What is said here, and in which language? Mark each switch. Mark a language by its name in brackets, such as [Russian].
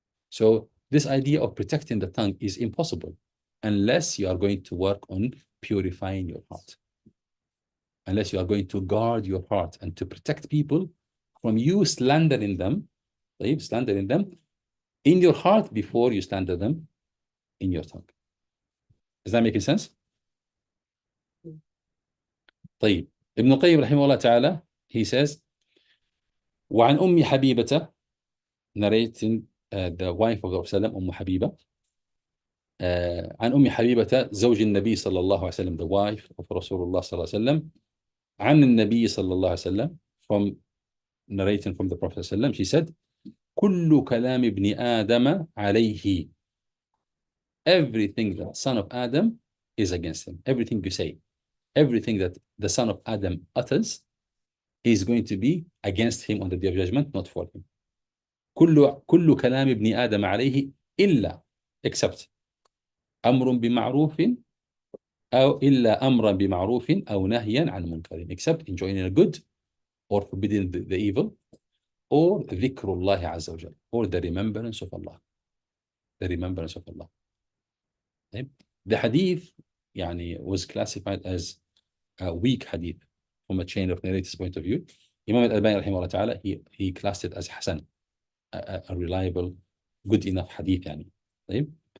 [English] So this idea of protecting the tongue is impossible unless you are going to work on purifying your heart. unless you are going to guard your heart and to protect people from you slandering them, slandering them in your heart before you slander them in your tongue. Is that making sense? [Arabic] طيب, Ibn Qayyim رحمه الله تعالى, [English] he says, [Arabic] وعن أم حبيبة, [English] narrating the wife of the Prophet [Arabic] أم حبيبة, عن أم حبيبة زوج النبي صلى الله عليه وسلم, [English] the wife of [Arabic] رسول الله صلى الله عليه وسلم, عن النبي صلى الله عليه وسلم, [English] from narrating from the Prophet [Arabic] صلى الله عليه وسلم, [English] she said, [Arabic] كل كلام ابن آدم عليه, [English] everything that son of Adam is against him. Everything you say, everything that the son of Adam utters is going to be against him on the day of judgment, not for him. [Arabic] كل كلام ابن آدم عليه إلا, [English] except [Arabic] أمر بمعروف أو إلا أمرا بمعروف أو نهيا عن منكر, [English] except enjoining a good or forbidding the evil, or [Arabic] ذكر الله عز وجل, [English] or the remembrance of Allah. The remembrance of Allah. The hadith يعني was classified as a weak hadith from a chain of narrators point of view. Imam al-Albani [Arabic] رحمه الله تعالى, [English] he classed it as Hasan, a reliable, good enough hadith يعني.